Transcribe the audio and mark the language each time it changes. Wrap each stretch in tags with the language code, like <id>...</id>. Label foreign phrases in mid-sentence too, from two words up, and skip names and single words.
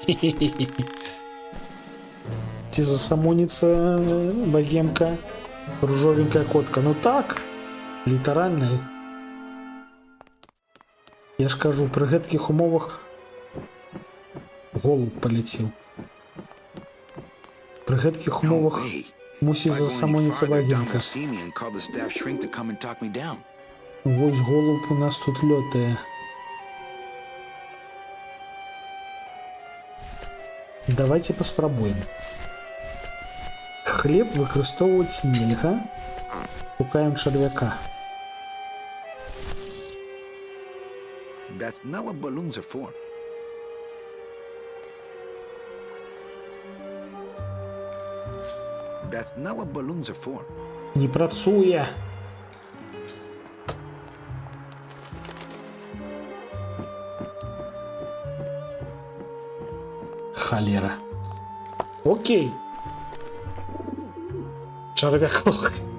<be>Ці засамоніцца богемка, ружовенькая котка. Ну так, літаральна. Я ж кажу, пры гэткіх умовах голуб паляцеў. Пры гэткіх умовах мусіць засамоніцца богемка.</be> <en>see me and call the staff shrink to come and talk me down.</en> <be>Вось голуб у нас тут лётае. Давайте паспрабуем. Хлеб выкарыстоўваць нельга. Шукаем чарвяка.</be> <en>That's not what balloons are for. That's not what balloons are for.</en> <be>Не працуе. Халера. Окей. Чарвяк лох.</be>